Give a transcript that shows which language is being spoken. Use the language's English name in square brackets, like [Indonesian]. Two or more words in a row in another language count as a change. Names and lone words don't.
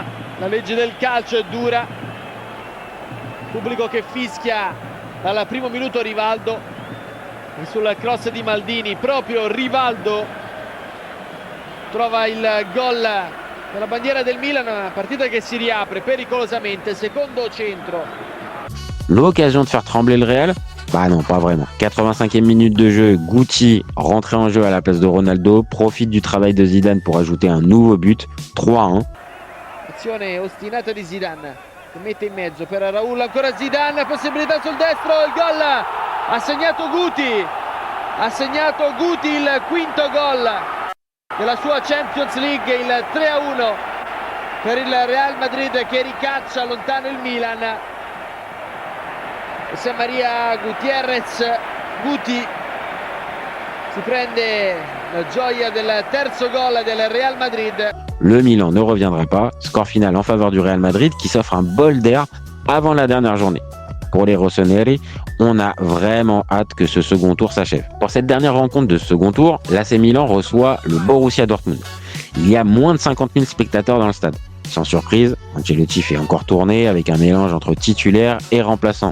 [Italian] La legge del calcio è dura, pubblico che fischia dal primo minuto Rivaldo e sul cross di Maldini proprio Rivaldo trova il gol della bandiera del Milan, una partita che si riapre pericolosamente, secondo centro. [French] L'occasion de faire trembler le Real? Bah non, pas vraiment. 85e minute de jeu, Guti, rentré en jeu à la place de Ronaldo, profite du travail de Zidane pour ajouter un nouveau but, 3-1. [Italian] Azione ostinata di Zidane, che mette in mezzo per Raúl, ancora Zidane, possibilità sul destro, il gol, ha segnato Guti il quinto gol della sua Champions League, il 3-1 per il Real Madrid che ricaccia lontano il Milan. José María Gutiérrez, Guti si prende la gioia del terzo gol del Real Madrid. [French] Le Milan ne reviendra pas, score final en faveur du Real Madrid qui s'offre un bol d'air avant la dernière journée. Pour les rossoneri, on a vraiment hâte que ce second tour s'achève. Pour cette dernière rencontre de ce second tour, l'AC Milan reçoit le Borussia Dortmund. Il y a moins de 50 000 spectateurs dans le stade. Sans surprise, Ancelotti fait encore tourner avec un mélange entre titulaires et remplaçants.